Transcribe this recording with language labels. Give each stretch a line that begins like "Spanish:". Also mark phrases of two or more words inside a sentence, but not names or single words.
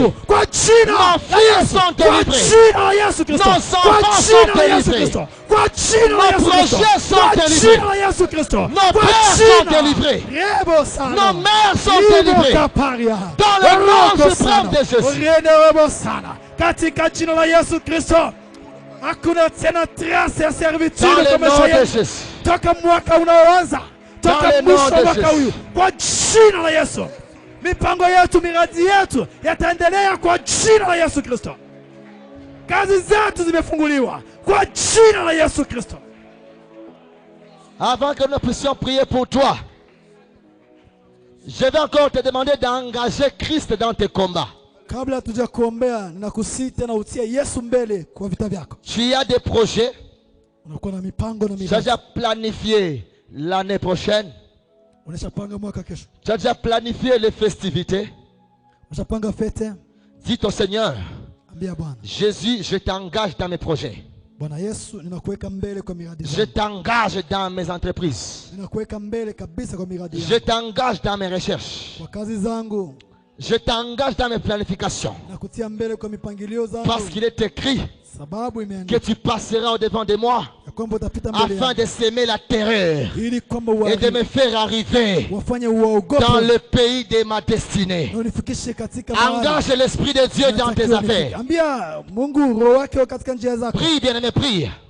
French: Nos filles sont délivrées. Nos enfants sont délivrés. Nos projets sont délivrés. Nos pères sont délivrés. Nos mères sont délivrées. Dans le nom suprême de Jésus.
Swahili: Katika jina la Yesu Kristo, hakuna tena trace ya servitude kwa maisha yetu. Toka mwaka unaoanza, toka mwisho wa mwaka huu, kwa jina la Yesu. Mipango yetu, miradi yetu yataendelea kwa jina la Yesu Kristo. Kazi zetu zimefunguliwa kwa jina la Yesu Kristo.
French: Avant que nous puissions prier pour toi, je vais encore te demander d'engager Christ dans tes combats.
Swahili: Kabla tujakuombea ninakusihi tena utie Yesu mbele kwa vita vyako.
French: Tu as des projets.
Swahili: Unakuwa na mipango na miradi.
French: Tu as déjà planifié l'année prochaine.
Swahili: Unashapanga mwaka kesho.
French: Tu as déjà planifié les festivités.
Swahili: Unashapanga fete.
French: Dis au Seigneur,
Swahili: ambia Bwana,
French: Jésus, je t'engage dans mes projets.
Swahili: Bwana Yesu, ninakuweka mbele kwa miradi zangu.
French: Je t'engage dans mes entreprises.
Swahili: Ninakuweka mbele kabisa kwa miradi yangu.
French: Je t'engage dans mes recherches.
Swahili: Kwa kazi zangu.
French: Je t'engage dans mes planifications.
Swahili: Nakutia mbele kwa mipangilio zangu.
French: Parce qu'il est écrit que tu passeras au devant de moi afin de s'aimer la terreur et de me faire arriver dans le pays de ma destinée. Engage l'Esprit de Dieu dans tes affaires. Prie, bien-aimé, prie.